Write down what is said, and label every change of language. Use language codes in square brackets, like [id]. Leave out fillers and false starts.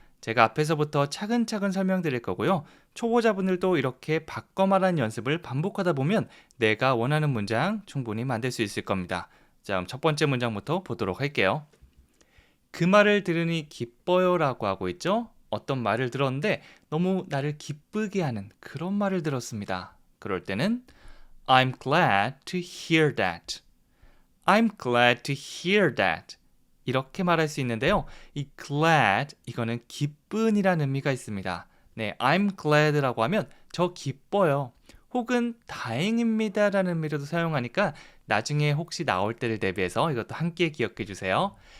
[ko] 제가 앞에서부터 차근차근 설명드릴 거고요. 초보자분들도 이렇게 바꿔 말하는 연습을 반복하다 보면 내가 원하는 문장 충분히 만들 수 있을 겁니다. 자, 그럼 첫 번째 문장부터 보도록 할게요. 그 말을 들으니 기뻐요 라고 하고 있죠. 어떤 말을 들었는데 너무 나를 기쁘게 하는 그런 말을 들었습니다. 그럴 때는 [en] I'm glad to hear that. I'm glad to hear that. [ko] 이렇게 말할 수 있는데요. 이 glad, 이거는 기쁜이라는 의미가 있습니다. 네, [en] I'm glad [ko] 라고 하면 저 기뻐요. 혹은 다행입니다 라는 의미로도 사용하니까 나중에 혹시 나올 때를 대비해서 이것도 함께 기억해 주세요.